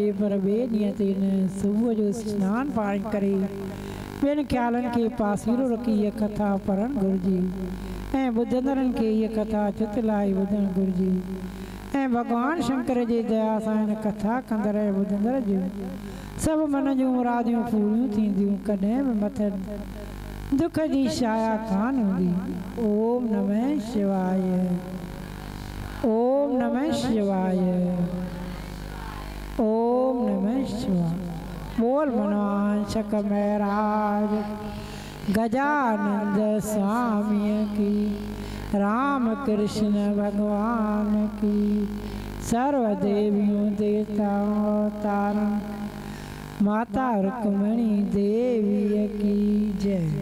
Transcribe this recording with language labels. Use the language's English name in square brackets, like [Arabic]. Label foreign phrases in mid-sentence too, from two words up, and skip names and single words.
[Sindhi] पर ॿिए ॾींहं ते न सुबुह जो सनानु पाणी करे ॿियनि ख़्यालनि खे पासीरो रखी हीअ कथा पढ़णु घुरिजे ऐं ॿुधंदड़नि खे हीअ कथा चित लाइ ॿुधणु घुरिजे। ऐं भॻवानु शंकर जे दया सां हिन कथा कंदड़ ऐं ॿुधंदड़ जूं सभु मन जूं मुरादियूं पूरियूं थींदियूं। कॾहिं बि मथनि दुख जी छाया कान हूंदी। [Sanskrit] ओम नमः शिवाय, ओम नमः शिवाय, ओम नमः शिवाय। [Hindi] बोल मनवांछक महाराज गजानंद स्वामी की, राम कृष्ण भगवान की, सर्व देवियों देवताओं अवतारण माता रुक्मिणी देवी की जय।